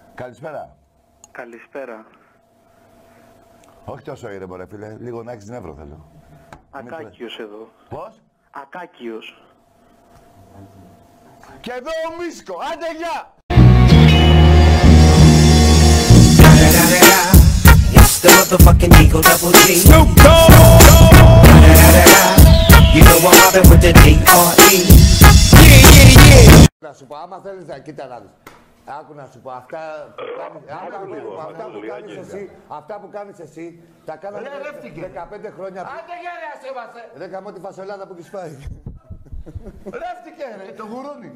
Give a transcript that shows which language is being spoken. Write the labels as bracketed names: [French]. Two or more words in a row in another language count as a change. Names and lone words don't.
[Greek] Καλησπέρα. Καλησπέρα. Όχι τόσο ήρεμο ρε φίλε, λίγο να έχεις νεύρο θέλω. Ακάκιος εδώ. Πώς? Ακάκιος. Και εδώ ο Μίσκο, άντε γεια! [English] The motherfucking Eagle Double G. Snoop Dogg. You know I'm mobbing with the D.R.E. [Greek] Να σου πω, άμα θέλεις να κοίτα να δεις. Άκου να σου πω, αυτά που κάνεις εσύ, τα κάνανε 15 χρόνια πριν. Άντε γεια ρε, ασέβασε! Ρε καμώ τη φασολάδα που έχεις φάει. Ρεύτηκε ρε, το γουρούνι.